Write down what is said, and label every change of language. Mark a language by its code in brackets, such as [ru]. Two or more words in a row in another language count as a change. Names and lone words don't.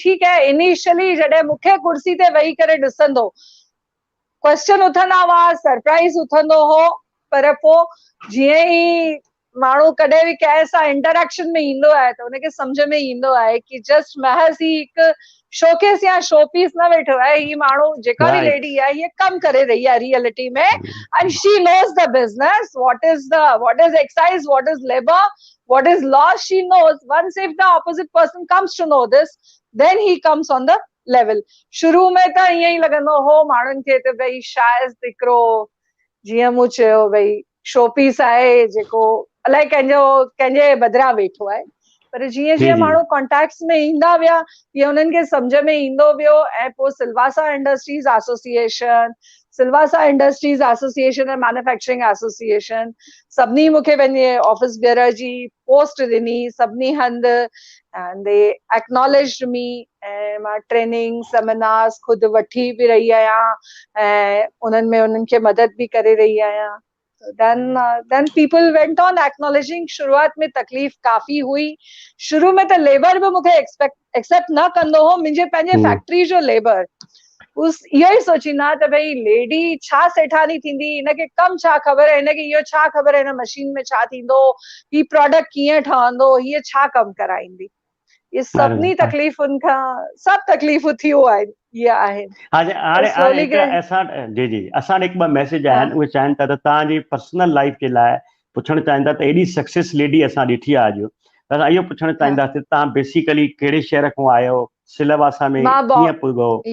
[sd] ठीकु आहे, इनिशियली जॾहिं मूंखे कुर्सी ते वेही करे ॾिसंदो क्वेश्चन उथंदा हुआ, सरप्राइज़ उथंदो हो, पर पोइ जीअं ई माण्हू कॾहिं बि कंहिं सां इंटरेक्शन में ईंदो आहे त हुनखे सम्झ में ईंदो आहे कि जस्ट महज़ ही हिकु शोकेस या [en] show piece [sd] न वेठो आहे, ही माण्हू जेका बि लेडी आहे हीअ कम करे रही आहे रियलिटी में। [en] and she knows the business, what is excise, what is labour, what is law, she knows. once if the opposite person comes to know this, then he comes on the लेवल। [sd] शुरू में त ईअं ई लॻंदो हो माण्हुनि खे त भई शायदि हिकिड़ो जीअं मूं चयो भई शोपीस आहे जेको अलाए कंहिंजे बदिरां वेठो आहे, पर जीअं जी, जीअं जी। माण्हू कॉन्टेक्ट्स में ईंदा विया तीअं उन्हनि खे सम्झ में ईंदो वियो। ऐं पोइ सिलवासा इंडस्ट्रीज एसोसिएशन, सिलवासा इंडस्ट्रीज एसोसिएशन एंड मैन्युफैक्चरिंग एसोसिएशन सभिनी मूंखे पंहिंजे [en] office bearer [sd] जी पोस्ट ॾिनी सभिनी हंधि, [en] and they acknowledged me. [sd] ऐं मां [en] training seminars [sd] खुदि वठी बि रही आहियां ऐं उन्हनि में उन्हनि खे मदद बि करे रही आहियां। [en] then people went on acknowledging। [ur] शुरुआत में तकलीफ़ काफ़ी हुई। [sd] शुरू में त लेबर बि मूंखे एक्सेप्ट न कंदो हो, मुंहिंजे पंहिंजे फैक्ट्री जो लेबर उस इहो ई सोचींदा त भई लेडी छा सेठानी थींदी, हिनखे कम छा ख़बर आहे, हिनखे इहो छा ख़बर आहे हिन मशीन में छा थींदो, ही प्रोडक्ट कीअं ठहंदो, हीअ छा कम कराईंदी। ये सभिनी तकलीफ़ुनि खां सभु तकलीफ़ूं थियूं आहिनि इहे आहिनि। हाणे हिकु असां जी जी असां हिकु ॿ मैसेज आया आहिनि, उहे चाहिनि था त तव्हांजी [en] personal life [sd] जे लाइ पुछणु चाहिनि था त एॾी [en] success lady [sd] असां ॾिठी आहे अॼु, त असां इहो पुछणु चाहींदासीं तव्हां बेसिकली कहिड़े शहर खां आहियो, सिलवासा में कीअं पुॻो?